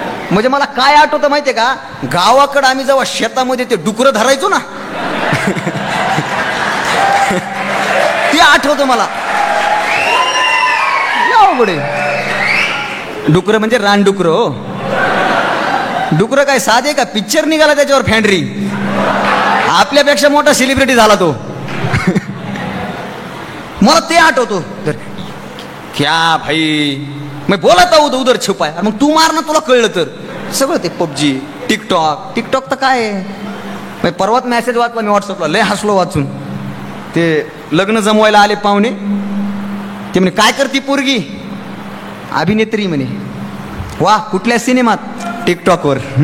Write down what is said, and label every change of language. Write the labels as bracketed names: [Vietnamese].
[Marathi] म्हणजे मला काय आठवतं माहितीये का? गावाकडं आम्ही जेव्हा शेतामध्ये ते डुकरं धरायचो ना, ते आठवतं मला. अवघड डुकरं म्हणजे रानडुकरं. हो, डुकरं काय साधे का? पिक्चर निघाला त्याच्यावर फॅन्ड्री. आपल्यापेक्षा मोठा सेलिब्रिटी झाला तो. मला ते आठवतो. [Hindi] क्या भाई मैं बोला था उधर छुपाय. [Marathi] मग तू मार ना, तुला कळलं तर. सगळं ते पबजी, टिकटॉक तर काय आहे. परवाच मेसेज वाचला मी व्हॉट्सअपला, लय हसलो वाचून. ते लग्न जमवायला आले पाहुणे, ते म्हणे काय करती पोरगी? अभिनेत्री म्हणे. वा, कुठल्या सिनेमात? टिकटॉकवर.